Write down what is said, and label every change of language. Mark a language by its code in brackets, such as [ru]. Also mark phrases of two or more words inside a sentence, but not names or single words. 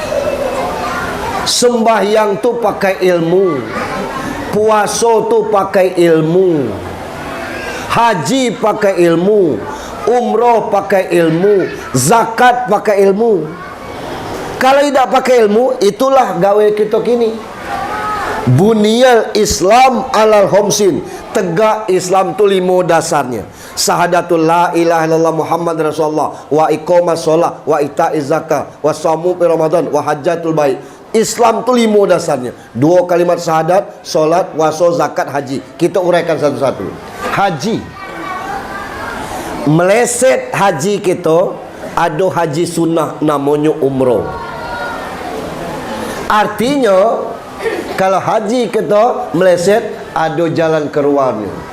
[ms] Sembahyang tu pakai ilmu, puasa tu pakai ilmu, haji pakai ilmu, umroh pakai ilmu, zakat pakai ilmu. Kalau tidak pakai ilmu, itulah gawe kita kini. [ar] بني الإسلام على خمس. [ms] Tegak Islam tu 5 dasarnya. [ar] شهادة لا إله إلا الله محمد رسول الله, وإقام الصلاة وإيتاء الزكاة وصوم في رمضان وحجة البيت. [ms] Islam tu 5 dasarnya. 2 kalimat syahadat, solat, puasa, zakat, haji. Kita uraikan satu-satu. Haji. Meleset haji kita, ada haji sunnah namanya umroh. Artinya kalau haji kita meleset, ada jalan keluarnya.